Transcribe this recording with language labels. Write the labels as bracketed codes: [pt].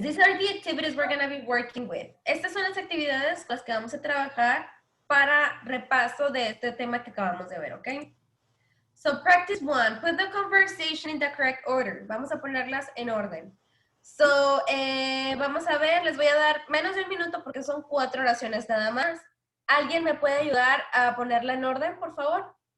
[en] These are the activities we're going to be working with. [es] Estas son las actividades con las que vamos a trabajar para repaso de este tema que acabamos de ver, ¿ok? [en] So, practice 1. Put the conversation in the correct order. [es] Vamos a ponerlas en orden. So, vamos a ver, les voy a dar menos de un minuto porque son 4 oraciones nada más. ¿Alguien me puede ayudar a ponerla en orden, por favor?